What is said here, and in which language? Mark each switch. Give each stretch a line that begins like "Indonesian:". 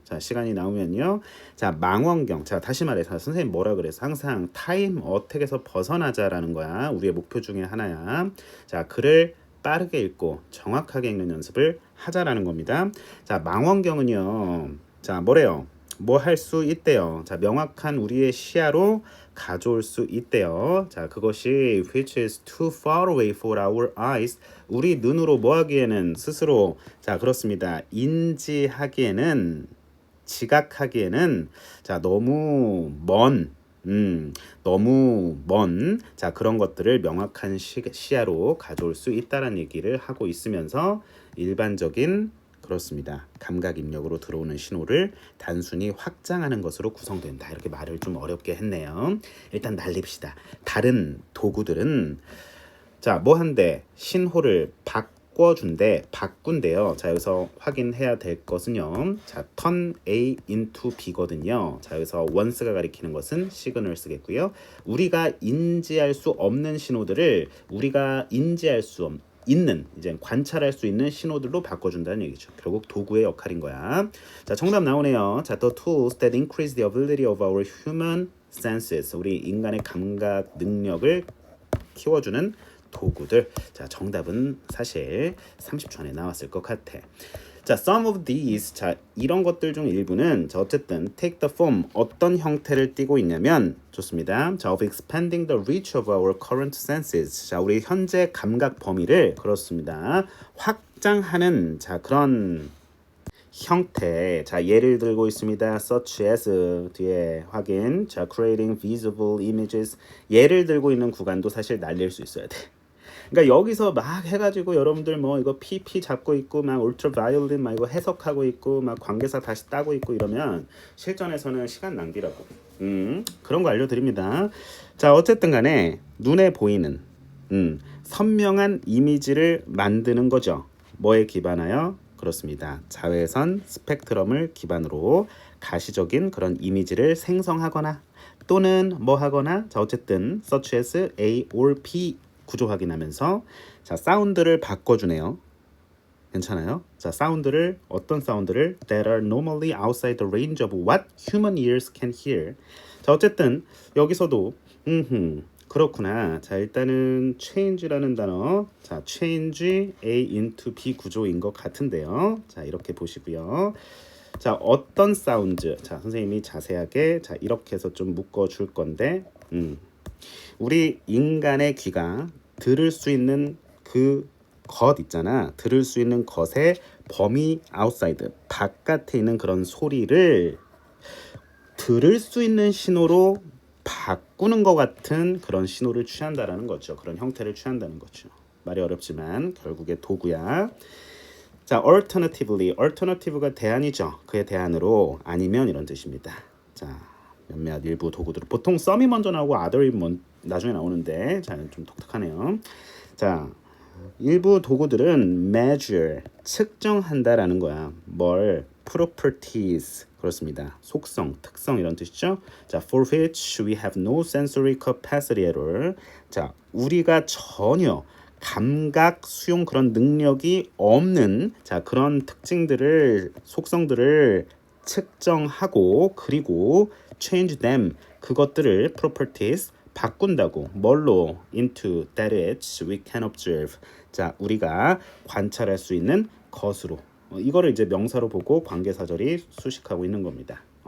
Korean: 자, 시간이 나오면요. 자, 망원경. 자, 다시 말해서 선생님 뭐라 그래서 항상 타임 어택에서 벗어나자라는 거야. 우리의 목표 중에 하나야. 자, 글을 빠르게 읽고 정확하게 읽는 연습을 하자라는 겁니다. 자, 망원경은요. 자, 뭐래요? 뭐 할 수 있대요. 자, 명확한 우리의 시야로 가져올 수 있대요.
English: 자, 그것이 which is too far away for our eyes.
Korean: 우리 눈으로 뭐 하기에는 스스로 자, 그렇습니다. 인지하기에는 지각하기에는 자, 너무 먼 너무 먼 자, 그런 것들을 명확한 시야로 가져올 수 있다는 얘기를 하고 있으면서 일반적인 그렇습니다. 감각 입력으로 들어오는 신호를 단순히 확장하는 것으로 구성된다. 이렇게 말을 좀 어렵게 했네요. 일단 날립시다. 다른 도구들은 자, 뭐 한대? 신호를 바꾼대요. 자, 여기서 확인해야 될 것은요.
English: 자, turn A into B거든요.
Korean: 자, 여기서 once가 가리키는 것은 시그널 쓰겠고요. 우리가 인지할 수 없는 신호들을 우리가 인지할 수 있는 이제 관찰할 수 있는 신호들로 바꿔준다는 얘기죠. 결국 도구의 역할인 거야. 자, 정답 나오네요.
English: 자, the tools that increase the ability of our human senses.
Korean: 우리 인간의 감각 능력을 키워주는 도구들. 자, 정답은 사실 30초 안에 나왔을 것 같아. 자,
English: some of these
Korean: 자, 이런 것들 중 일부는 자, 어쨌든
English: take the form
Korean: 어떤 형태를 띠고 있냐면 좋습니다.
English: 자, of expanding the reach of our current senses.
Korean: 자, 우리 현재 감각 범위를 그렇습니다. 확장하는 자, 그런 형태. 자, 예를 들고 있습니다.
English: such as
Korean: 뒤에 확인.
English: 자, creating visible images.
Korean: 예를 들고 있는 구간도 사실 날릴 수 있어야 돼. 그러니까 여기서 막 해가지고 여러분들 뭐 이거 PP 잡고 있고 막 울트라바이올린 막 이거 해석하고 있고 막 관계사 다시 따고 있고 이러면 실전에서는 시간 낭비라고. 그런 거 알려드립니다. 자, 어쨌든 간에 눈에 보이는 선명한 이미지를 만드는 거죠. 뭐에 기반하여? 그렇습니다. 자외선 스펙트럼을 기반으로 가시적인 그런 이미지를 생성하거나 또는 뭐 하거나 자, 어쨌든
English: such as A or B
Korean: 구조 확인하면서 자, 사운드를 바꿔주네요. 괜찮아요? 자, 사운드를 어떤 사운드를
English: that are normally outside the range of what human ears can hear.
Korean: 자, 어쨌든 여기서도 그렇구나. 자, 일단은 change라는 단어. 자,
English: change A into B
Korean: 구조인 것 같은데요. 자, 이렇게 보시고요. 자, 어떤 사운드. 자, 선생님이 자세하게 자, 이렇게 해서 좀 묶어 줄 건데 우리 인간의 귀가 들을 수 있는 그 것 있잖아. 들을 수 있는 것의 범위 아웃사이드 바깥에 있는 그런 소리를 들을 수 있는 신호로 바꾸는 것 같은 그런 신호를 취한다라는 거죠. 그런 형태를 취한다는 거죠. 말이 어렵지만 결국에 도구야. 자, alternative가 대안이죠. 그의 대안으로 아니면 이런 뜻입니다. 자, 몇몇 일부 도구들 보통 some이 먼저 나오고 other이 나중에 나오는데 자, 좀 독특하네요. 자, 일부 도구들은 measure 측정한다라는 거야. 뭘? properties 그렇습니다. 속성, 특성 이런 뜻이죠.
English: 자, for which we have no sensory capacity at all.
Korean: 자, 우리가 전혀 감각 수용 그런 능력이 없는 자 그런 특징들을 속성들을 측정하고 그리고
English: change them
Korean: 그것들을 properties 바꾼다고 뭘로
English: into that which we can observe
Korean: 자 우리가 관찰할 수 있는 것으로 이거를 이제 명사로 보고 관계사절이 수식하고 있는 겁니다.